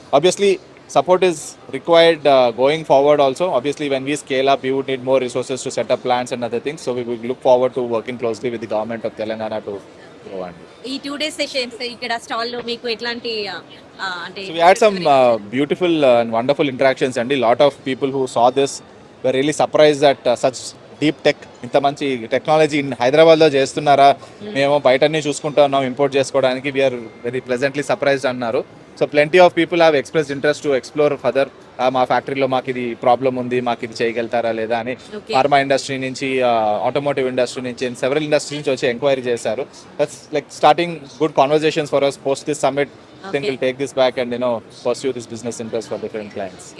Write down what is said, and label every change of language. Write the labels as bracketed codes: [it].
[en] Obviously support is required going forward also. Obviously when we scale up we would need more resources to set up plants and other things. So we will look forward to working closely with the government of Telangana to grow. And [te] ఈ 2 days sessions ఇక్కడ stall లో మీకు ఎట్లాంటి అంటే [en] so we had some beautiful and wonderful interactions, and a lot of people who saw this were really surprised that such deep tech, [te] ఇంత మంచి technology హైదరాబాద్లో చేస్తున్నారా, మేము బయటనే చూసుకుంటా ఉన్నాం ఇంపోర్ట్ చేసుకోవడానికి, [en] We are very pleasantly surprised అన్నారు. So plenty of people have expressed interest to explore further. [te] మా ఫ్యాక్టరీలో మాకు ఇది ప్రాబ్లం ఉంది, మాకు ఇది చేయగలుగుతారా లేదా అని ఫార్మా ఇండస్ట్రీ నుంచి, ఆటోమోటివ్ ఇండస్ట్రీ నుంచి, సెవెరల్ ఇండస్ట్రీ నుంచి వచ్చి ఎంక్వైరీ చేశారు. [en] That's like starting good conversations for us post this summit. Think we'll take this back and pursue this business interest for different clients.